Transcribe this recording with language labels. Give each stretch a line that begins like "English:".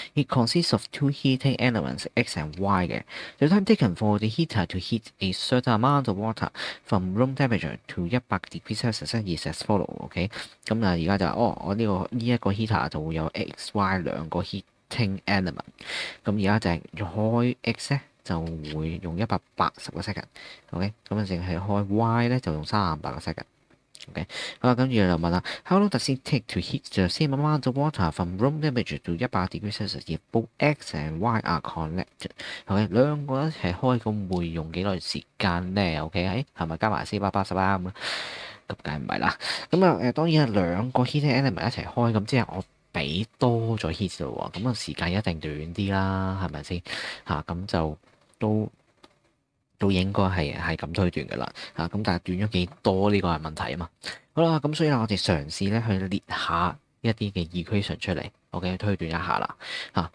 English: It consists of two heating elements X and Y 嘅。 The time taken for the heater to heat a certain amount of water from room temperature to 100 degrees Celsius is as follow。
Cantonese: OK，咁而家就我呢一個 heater 就會有 X、Y 兩個 heating element。咁而家就係開 X 咧，就會用180個 second，OK，咁啊淨係開 Y 咧就用38個 second，OK，好啦，跟住就問啦，
English: How long does it take to heat the same amount of water from room temperature to 100 degrees Celsius if both X and Y are connected？
Cantonese: OK，兩個一齊開咁會用幾耐時間咧？OK，係咪加埋480啊咁啊？咁梗係唔係啦。咁當然係兩個 heating element 一齊開，咁即係我俾多咗 heat 咯喎，咁時間一定短啲啦，係咪先？咁就都應該係咁推斷㗎啦。咁但係短咗幾多呢個係問題啊嘛。好啦，咁所以我哋嘗試咧去列下一啲嘅 equation 出嚟，OK，推斷一下啦。